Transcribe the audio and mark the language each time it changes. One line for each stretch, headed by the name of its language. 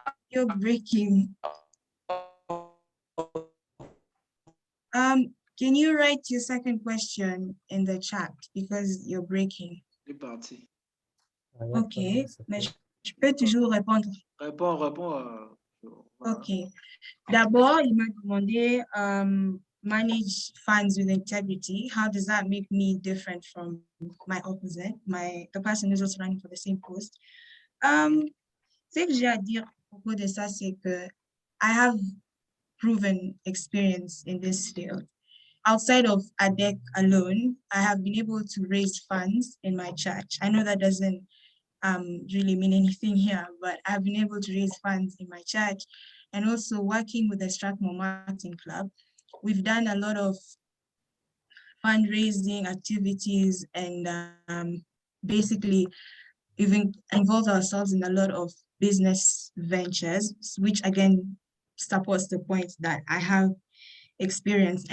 English: You're breaking. Can you write your second question in the chat because you're breaking?
French: Ok, mais je peux toujours répondre. Réponds. Ok. D'abord, il m'a demandé
English: manage funds with integrity. How does that make me different from my opposite, the person who's also running for the same post?
French: Ce que j'ai à dire à propos de ça, c'est que
English: I have proven experience in this field. Outside of ADECK alone, I have been able to raise funds in my church. I know that doesn't really mean anything here, but I've been able to raise funds in my church and also working with the Strathmore Marketing Club. We've done a lot of fundraising activities and basically even involved ourselves in a lot of business ventures, which again supports the point that I have experience.